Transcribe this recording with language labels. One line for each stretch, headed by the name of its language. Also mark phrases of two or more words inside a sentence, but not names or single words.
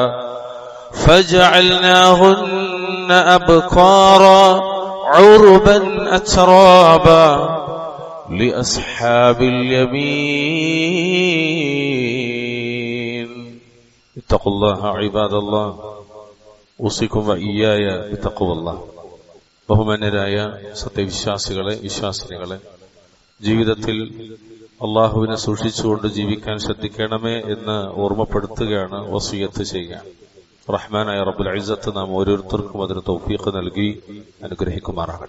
Arabic: فجعلناهن أبكارا عربا أترابا لأصحاب اليمين اتقوا الله عباد الله أوصيكم وإياي بتقوى الله.
Malayalam: ബഹുമാന്യരായ സത്യവിശ്വാസികളെ, വിശ്വാസിനികളെ, ജീവിതത്തിൽ അള്ളാഹുവിനെ സൂക്ഷിച്ചുകൊണ്ട് ജീവിക്കാൻ ശ്രദ്ധിക്കണമേ എന്ന് ഓർമ്മപ്പെടുത്തുകയാണ്, വസിയത്ത് ചെയ്യുക. റഹ്മാനായ
Arabic: رب العزة
Malayalam: നാം ഓരോരുത്തർക്കും അതിന് തൗഫീഖ് നൽകി അനുഗ്രഹിക്കുമാറാകട്ടെ.